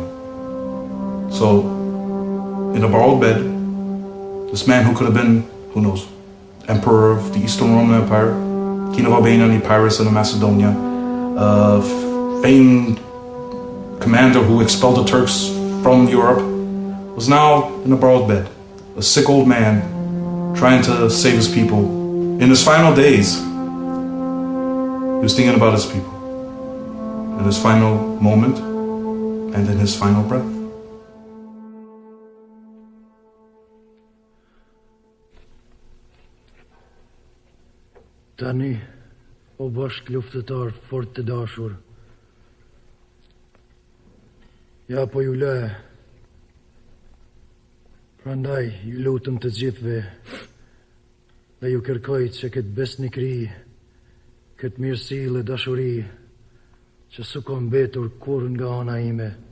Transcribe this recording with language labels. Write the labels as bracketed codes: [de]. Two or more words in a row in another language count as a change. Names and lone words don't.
[en] So, in a borrowed bed, this man who could have been, who knows, emperor of the Eastern Roman Empire, king of Albania and Epirus and Macedonia, famed commander who expelled the Turks from Europe, was now in a borrowed bed, a sick old man trying to save his people. In his final days, he was thinking about his people, in his final moment, and in his final breath. [sq] Tani, o bashkëluftëtar fort të dashur, ja po ju le, prandaj ju lutem të gjithve dhe ju kërkoj që këtë besnikëri, këtë mirësi dhe dashuri që s'u ka mbetur kur nga ana ime,